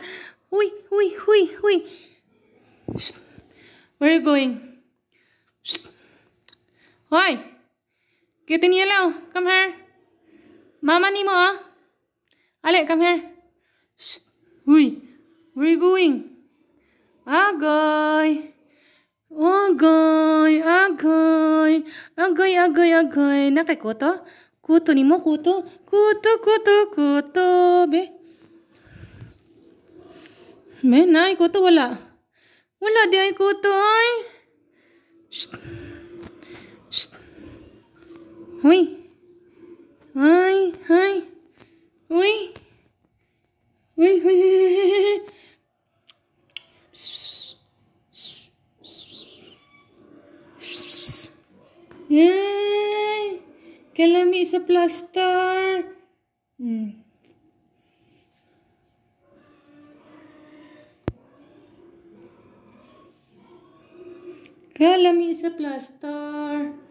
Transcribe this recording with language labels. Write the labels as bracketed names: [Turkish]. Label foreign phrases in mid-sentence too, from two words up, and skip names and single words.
[English] Hui, hui, hui, hui. Shh. Where are you going? Shh. Hoy. Get in yellow. Come here. Mama Nemo. Ale, come here. Shh. Hui. Where are you going? Agoy. [Cebuano] Agoy. Agoy. Agoy, agoy, agoy. Nakay kuto? Kuto ni mo, kuto? Kuto, kuto, kuto. Be? Be, nay, kuto wala. Wala di ay kuto ay. Shh. Shh. Hui. Ay, ay. Hui. Hui, hui, hui. Yay! Kalami sa plaster. Kalami sa plaster.